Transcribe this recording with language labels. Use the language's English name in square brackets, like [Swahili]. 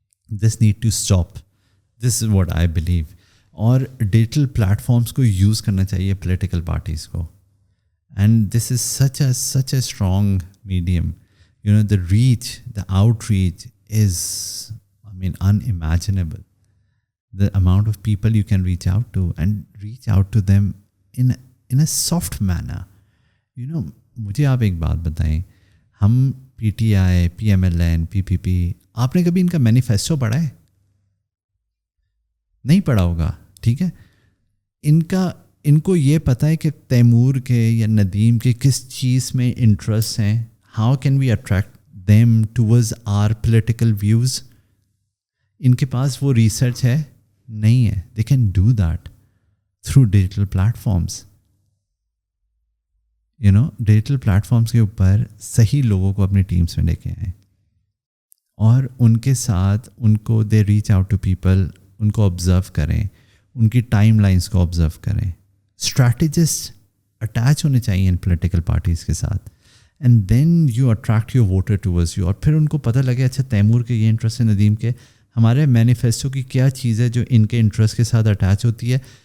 [English] This need to stop, this is what I believe. [Urdu] اور digital platforms کو use کرنا چاہیے پولیٹیکل پارٹیز کو, [English] And this is such a strong medium. You know, the reach, the out reach is, I mean, unimaginable. The amount of people you can reach out to and reach out to them in a soft manner. You know, [Urdu] مجھے آپ ایک بات بتائیں, ہم P T I, P M L N, پی پی پی, آپ نے کبھی ان کا مینیفیسٹو پڑھا ہے؟ نہیں پڑھا ہوگا. ٹھیک ہے, ان کو یہ پتہ ہے کہ تیمور کے یا ندیم کے کس چیز میں انٹرسٹ ہیں. [English] How can we attract them towards our political views. [Urdu] ان کے پاس وہ ریسرچ ہے نہیں ہے. [English] they can do that through digital platforms. you know, [Urdu] digital platforms کے اوپر صحیح لوگوں کو اپنی ٹیمز میں لے کے آئیں اور ان کے ساتھ ان کو [English] they reach out to people, [Urdu] ان کو آبزرو کریں, ان کی ٹائم لائنس کو آبزرو کریں. اسٹریٹجسٹ اٹیچ ہونے چاہیے ان پولیٹیکل پارٹیز کے ساتھ, [English] And then you attract your voter towards you. [Urdu] اور پھر ان کو پتہ لگے اچھا تیمور کے یہ انٹرسٹ ہے, ندیم کے, ہمارے مینیفیسٹو کی کیا چیز ہے جو ان کے انٹرسٹ کے ساتھ اٹیچ ہوتی ہے.